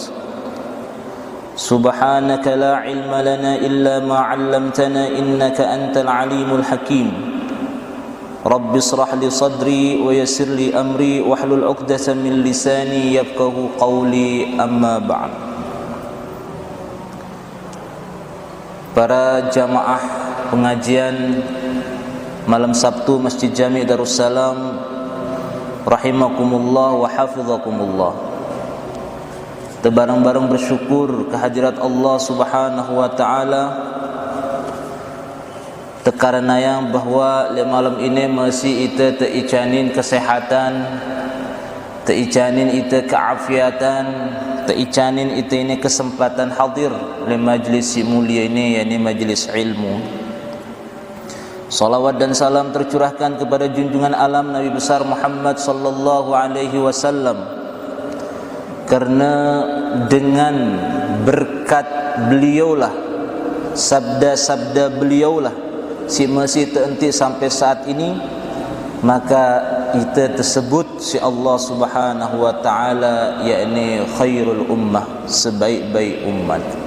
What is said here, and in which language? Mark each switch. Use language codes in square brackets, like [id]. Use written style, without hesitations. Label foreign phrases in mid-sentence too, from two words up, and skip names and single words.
[ar] سبحانك لا علم لنا إلا ما علمتنا إنك أنت العليم الحكيم. رب اشرح لي صدري ويسر لي أمري واحلل عقدة من لساني يفقهوا قولي. أما بعد. [id] Para jamaah pengajian malam Sabtu Masjid Jami' Darussalam [ar] رحمكم الله وحفظكم الله. [id] Tebarang-barang bersyukur kehadirat Allah [ar] سبحانه وتعالى [id] tekarana yang bahwa malam ini masih ita teicanin kesehatan, teicanin ita keafiatan, teicanin ita ini kesempatan hadir di majlis mulia ini, yakni majlis ilmu. Salawat dan salam tercurahkan kepada junjungan alam Nabi besar Muhammad [ar] صلى الله عليه وسلم, [id] karena dengan berkat beliaulah, sabda-sabda beliaulah si masih terhenti sampai saat ini, maka kita tersebut si Allah [ar] سبحانه وتعالى [id] yakni [ar] خير الأمة, [id] sebaik-baik umat.